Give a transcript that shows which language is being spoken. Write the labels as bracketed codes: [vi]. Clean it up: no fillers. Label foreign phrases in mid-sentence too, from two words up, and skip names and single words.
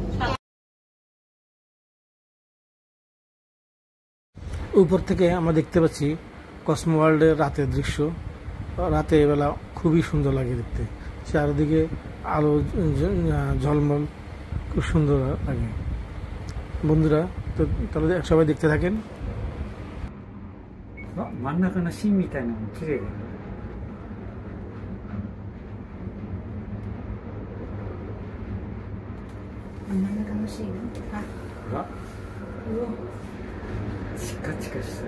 [bn] উপর থেকে আমরা দেখতে পাচ্ছি কসমো ওয়ার্ল্ডের রাতের দৃশ্য। রাতে বেলা খুবই সুন্দর লাগে দেখতে, চারিদিকে আলো ঝলমল, খুব সুন্দর লাগে। বন্ধুরা তো তাহলে সবাই দেখতে থাকেন। [ja] 真ん中の芯みたいなのも綺麗だよ。真ん中のシーン、うわチカチカしてる。